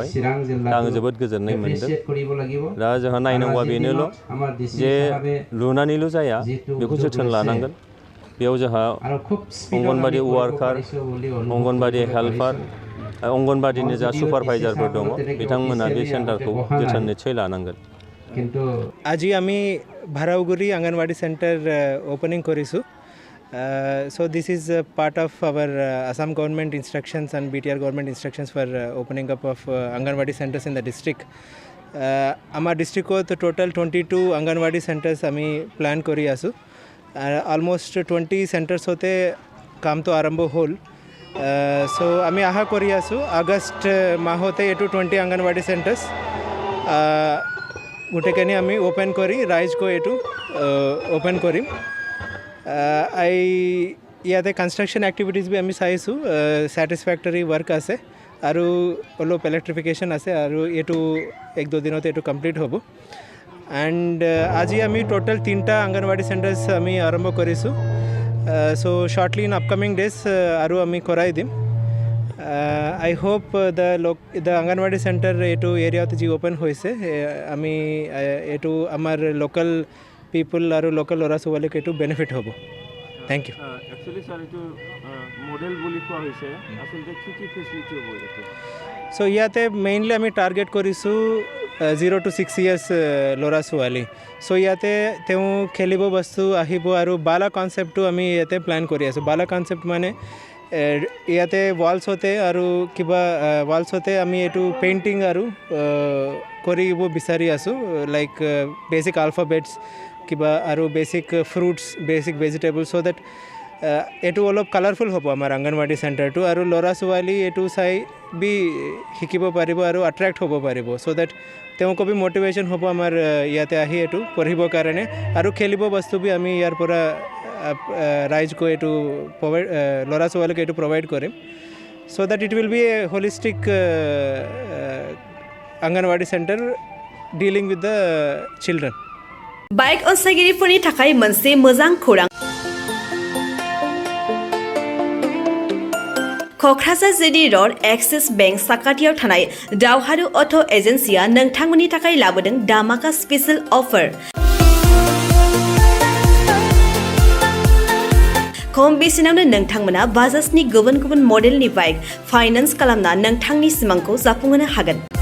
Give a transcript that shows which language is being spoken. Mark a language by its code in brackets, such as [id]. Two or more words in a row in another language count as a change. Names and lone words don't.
[brx] दा आङो जोबोद गोजोननाय मोनदों। दा जोंहा नायनांगौआ बेनोल' जे लुनानैल' जाया, बेखौ जोथोन लानांगोन। बेयाव जोंहा अंगनबादि वार्कार, अंगनबादि हेल्पार, अंगनबादिनि जा सुपारभाइजारफोर दङ, बिथांमोना बे सेन्टारखौ जोथोन निश्चय लानांगोन। [as] আজি আমি ভাৰাগুৰি অংগনবাড়ি [en] center opening [as] কৰিছোঁ। [en] So this is a part of our Assam government instructions and BTR government instructions for opening up of Anganwadi centers in the district. Our district total 22 Anganwadi centers [as] আমি প্ল্যান কৰি আছোঁ। [en] almost 20 centers [as] হওতে কাম তো আৰম্ভ হ'ল। So আমি আশা কৰি আছোঁ আগষ্ট মাহতে 20 অংগনবাড়ি সেন্টার্স গোটেইখিনি আমি ওপেন কৰি ৰাইজকো এইটো ওপেন কৰিম ইয়াতে কনষ্ট্ৰাকশ্যন এক্টিভিটিজ বি আমি চাইছোঁ [en] satisfactory work [as] আছে আৰু অলপ ইলেক্ট্ৰিফিকেশ্যন আছে আৰু এইটো 1-2 দিনতে এইটো কমপ্লিট হ'ব এণ্ড আজি আমি টোটেল 3টা অংগনৱাড়ী চেণ্টাৰ্ছ আমি আৰম্ভ কৰিছোঁ [en] so shortly in upcoming days [as] আৰু আমি কৰাই দিম [en] I hope the Anganwadi center [as] এইটো এৰিয়া যি অ'পেন হৈছে আমি এইটো আমাৰ [en] local people [as] আৰু লোকেল ল'ৰা ছোৱালীক এইটো বেনিফিট হ'ব [en] thank you [as] এক্চুৱেলি ছাৰ এইটো মডেল বুলি কোৱা হৈছে আচলতে কি ফেচিলিটি হ'ব এইটো ছ' ইয়াতে মেইনলি আমি টাৰ্গেট কৰিছোঁ [en] 0 to 6 years [as] ল'ৰা ছোৱালী ছ' ইয়াতে তেওঁ খেলিব বস্তু আহিব আৰু ভাল কনচেপ্টটো আমি ইয়াতে প্লান কৰি আছোঁ ভাল কনচেপ্ট মানে ইয়াতে ৱালছ হতে আৰু কিবা ৱালছ হতে আমি এইটো পেইণ্টিং আৰু কৰিব বিচাৰি আছোঁ [en] like basic alphabets [as] কিবা আৰু [en] basic fruits basic vegetable so that [as] এইটো অলপ কালাৰফুল হ'ব আমাৰ অংগনৱাড়ী চেণ্টাৰটো আৰু ল'ৰা ছোৱালী এইটো চাই বি শিকিব পাৰিব আৰু আট্ৰেক্ট হ'ব পাৰিব [en] so that [as] তেওঁকো বি মটিভেশ্যন হ'ব আমাৰ ইয়াতে আহি এইটো পঢ়িবৰ কাৰণে আৰু খেলিব বস্তু বি আমি ইয়াৰ পৰা ৰাইজকো এইটো প্ৰভাইড ল'ৰা ছোৱালীক এইটো প্ৰভাইড কৰিম [en] so that it will be a holistic Anganwadi center dealing with the children [brx] बाइक अनसायगिरिफोरनि थाखाय मोनसे मोजां खौरां क'क्राझार जिडी र'ड एक्सिस बेंक साखाथियाव थानाय दावहारु अट' एजेन्सिया नोंथांमोननि थाखाय लाबोदों दामाका स्पेशल अफार खम बेसेनावनो नोंथांमोना बाजाजनि गुबुन गुबुन मडेलनि बाइक फाइनान्स खालामना नोंथांनि सिमांखौ जाफुंहोनो हागोन